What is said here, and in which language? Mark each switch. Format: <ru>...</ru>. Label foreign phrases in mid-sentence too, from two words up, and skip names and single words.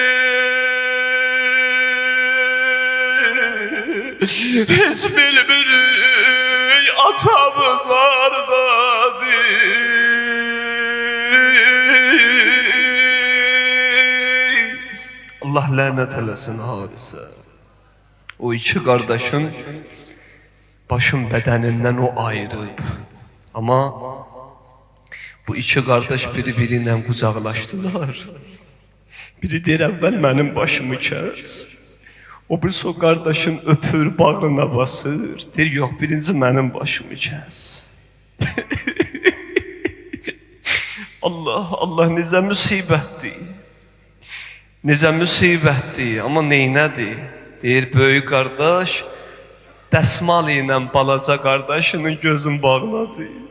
<az>hiç bilmirik atamız hardadır Allah lanet eləsin Harisə o iki</az> <tr>kardeşin başın bedeninden</tr> <az>o ayrılıb</az> <tr>ama bu iki kardeş biri-biriyle kucaklaştılar</tr> <az>biri deyir əvvəl mənim başımı kəs o birisi o kardeşin öpür bağrına basır deyir yox birinci mənim başımı kəs Allah Allah necə müsibətdir necə müsibətdir amma neynədir deyir böyük qardaş dəsmal ilə balaca qardaşının gözün bağladı</az>